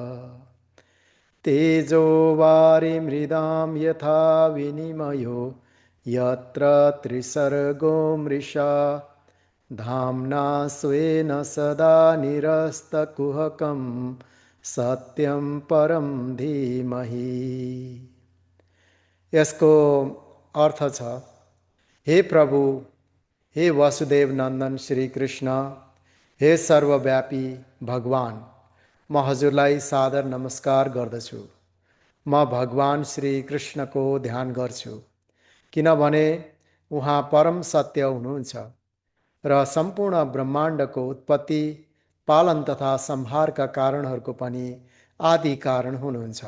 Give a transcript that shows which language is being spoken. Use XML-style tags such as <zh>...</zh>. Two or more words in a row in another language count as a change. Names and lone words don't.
<sa>तेजो वारिमृदां यथा विनिमयो यत्र त्रिसर्गो मृषा धाम्ना स्वेन सदा निरस्तकुहकं सत्यं परम धीमहि।</sa> <ne>यसको अर्थ छ, हे प्रभु, हे वसुदेव नन्दन श्री कृष्ण, हे सर्वव्यापी भगवान, म हजुरलाई सादर नमस्कार गर्दछु। म भगवान श्री कृष्णको ध्यान गर्छु किनभने उहाँ परम सत्य हुनुहुन्छ र सम्पूर्ण ब्रह्माण्डको उत्पत्ति, पालन तथा संहारका कारणहरूको पनि आदि कारण हुनुहुन्छ।</ne>